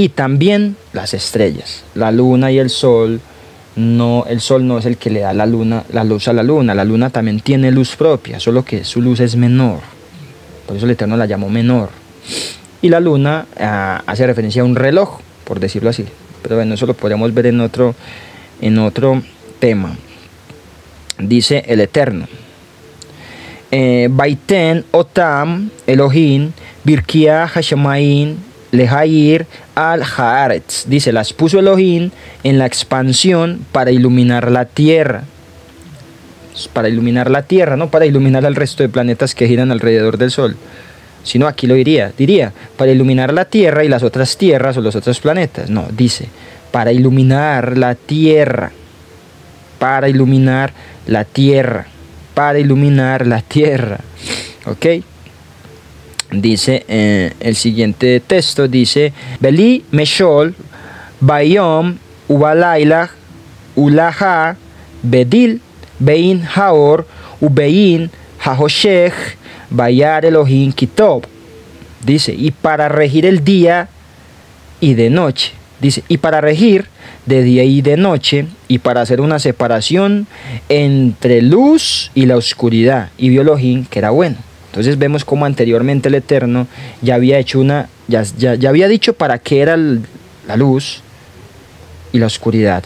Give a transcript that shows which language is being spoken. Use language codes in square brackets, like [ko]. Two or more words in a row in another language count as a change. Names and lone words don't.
[es] y también las estrellas. La luna y el sol no es el que le da la luz a la luna también tiene luz propia, solo que su luz es menor, por eso el Eterno la llamó menor. Y la luna hace referencia a un reloj, por decirlo así, pero bueno, eso lo podríamos ver en otro tema. Dice el Eterno: [he] ויתן אתם אלהים ברקיע השמים להאיר על הארץ. [es] Dice, las puso Elohim en la expansión para iluminar la tierra. Para iluminar la tierra, no para iluminar al resto de planetas que giran alrededor del sol, sino aquí lo diría para iluminar la tierra y las otras tierras o los otros planetas. No, dice para iluminar la tierra, para iluminar la tierra, para iluminar la tierra. ¿Ok? Dice el siguiente texto, dice: [he] ולמשל ביום ובלילה ולהבדיל בין האור ובין החשך וירא אלהים כי טוב. [es] Dice, y para regir el día y de noche. Dice, y para regir de día y de noche, y para hacer una separación entre luz y la oscuridad. Y vio Elohim que era bueno. Entonces vemos como anteriormente el Eterno ya había hecho ya había dicho para qué era la luz y la oscuridad.